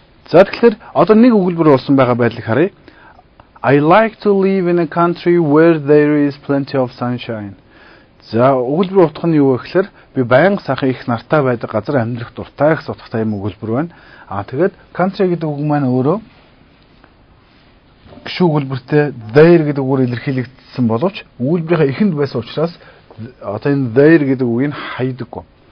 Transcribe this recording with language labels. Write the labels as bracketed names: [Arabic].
[Mongolian] За тэгэхээр одоо нэг өгүүлбэр болсон байгаа байдлыг харъя. [English] I like to live in a country where there is plenty of sunshine. [Mongolian] За өгүүлбэр утга нь юу вэ гэхээр би байнга сайхан их нартай байдаг газар амьдрах дуртай гэсэн утгатай юм өгүүлбэр байна. Тэгээд country гэдэг үг маань өөрөө гişүү өгүүлбэртэй there гэдэг үгээр илэрхийлэгдсэн боловч өгүүлбэрийнхаа эхэнд байсан учраас одоо энэ there гэдэг үгийг хайдаггүй.